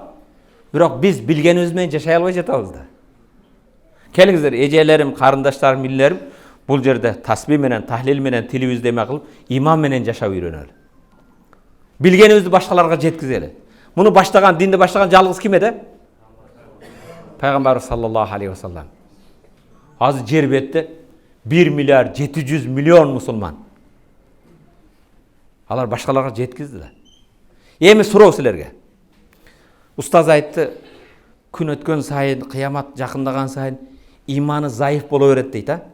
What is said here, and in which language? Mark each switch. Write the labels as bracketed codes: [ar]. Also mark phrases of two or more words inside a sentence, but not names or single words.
[ky] Бирок биз билгенибиз менен жашай албай жатабыз да. Келиңиздер, эжелерим, карындаштарым, билерим, бул жерде тасбih менен, тахлил менен тилибизди эме кылып, иман менен жашап үйрөнөлү. Билгенибизди башкаларга жеткизели. Муну баштаган, динди баштаган жалгыз ким эди? [ar] Пайгамбарыбыз صلى الله عليه وسلم. [ky] Азыр жер бетте 1 миллиард 700 миллион мусулман. Алар башкаларга жеткизди да. Эми суроо силерге. Устаз айтты, күн өткөн сайын, кыямат жакындаган сайын иманы зайыф боло берет дейт, а?